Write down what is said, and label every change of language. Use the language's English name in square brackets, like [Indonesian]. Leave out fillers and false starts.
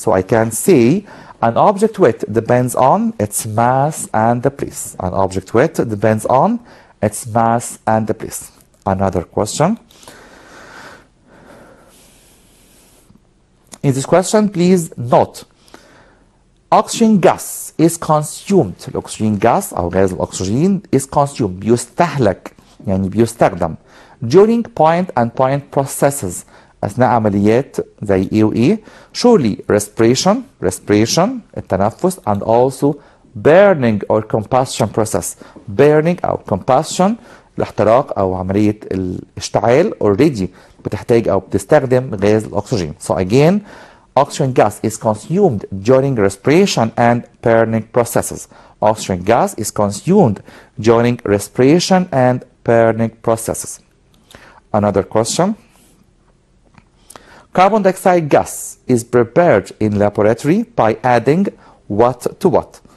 [English] So I can say an object weight depends on its mass and the place. An object weight depends on its mass and the place. Another question. In this question, please note oxygen gas is consumed. [Arabic] الأكسجين gas أو غاز الأكسجين [English] is consumed [Arabic] بيستهلك يعني بيستخدم [English] during point and point processes [Arabic] أثناء عمليات زي إيه وإيه. [English] Surely respiration التنفس and also burning or combustion process. [Arabic] Burning أو combustion الاحتراق أو عملية الاشتعال already بتحتاج أو بتستخدم غاز الأكسجين. [English] So again oxygen gas is consumed during respiration and burning processes. Oxygen gas is consumed during respiration and burning processes. Another question. Carbon dioxide gas is prepared in laboratory by adding what to what?